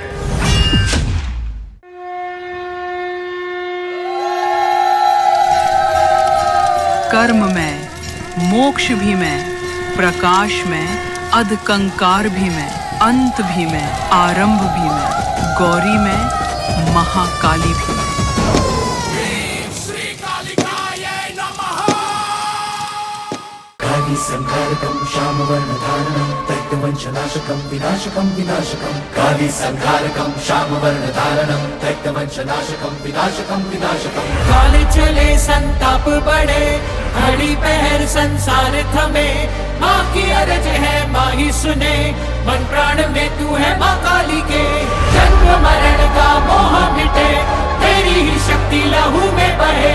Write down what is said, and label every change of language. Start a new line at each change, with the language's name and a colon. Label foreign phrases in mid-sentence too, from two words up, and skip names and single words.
Hindi: कर्म में, मोक्ष भी मैं, प्रकाश में, अध कंकार भी मैं, अंत भी मैं, आरंभ भी मैं, गौरी में, महाकाली भी मैं।
Sanskrit: संघारकं श्यामवर्णधारणं दैत्यवंशनाशकं विनाशकं विनाशकं। काली संघारकं श्यामवर्णधारणं दैत्यवंशनाशकं विनाशकं विनाशकं।
Hindi: काल चले संताप बढ़े, घड़ी पहर संसार थमे। माँ की अरज है माँ ही सुने, मन प्राण में तू है माँ काली के। जन्म मरण का मोह मिटे, तेरी ही शक्ति लहू में बहे।